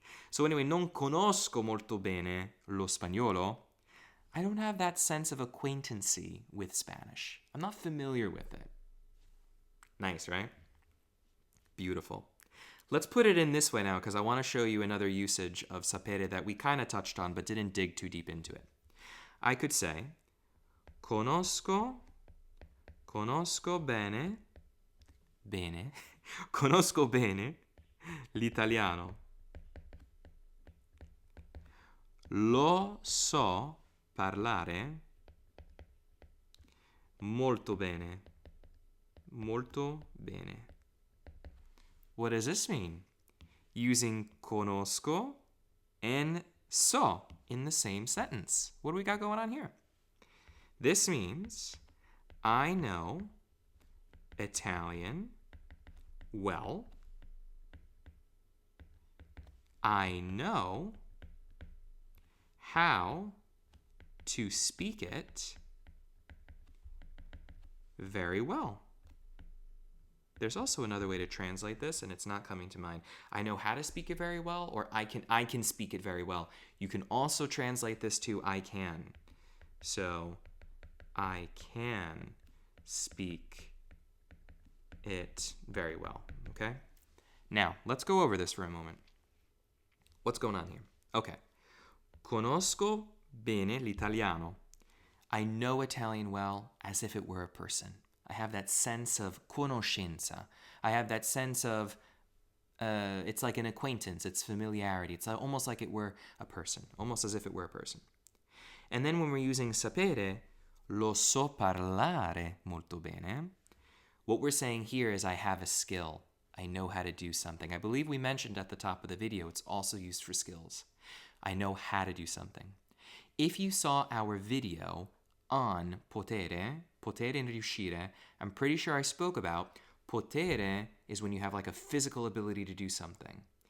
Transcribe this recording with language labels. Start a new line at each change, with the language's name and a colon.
Italian: So anyway, non conosco molto bene lo spagnolo.
English: I don't have that sense of acquaintancy with Spanish. I'm not familiar with it. Nice, right? Beautiful. Let's put it in this way now because I want to show you another usage of sapere that we kind of touched on but didn't dig too deep into it. I could say,
Italian: conosco bene, conosco bene l'italiano. Lo so parlare molto bene. Molto bene.
English: What does this mean? Using conosco and so in the same sentence. What do we got going on here? This means I know Italian well. I know how to speak it very well. There's also another way to translate this, and it's not coming to mind. I know how to speak it very well, or I can speak it very well. You can also translate this to I can. So, I can speak it very well, okay? Now, let's go over this for a moment. What's going on here? Okay.
Italian: Conosco bene l'italiano.
English: I know Italian well as if it were a person. I have that sense of conoscenza. I have that sense of, it's like an acquaintance. It's familiarity. It's almost like it were a person. Almost as if it were a person. And then when we're using sapere,
Italian: lo so parlare molto bene.
English: What we're saying here is I have a skill. I know how to do something. I believe we mentioned at the top of the video, it's also used for skills. I know how to do something. If you saw our video on potere and riuscire, I'm pretty sure I spoke about potere is when you have like a physical ability to do something.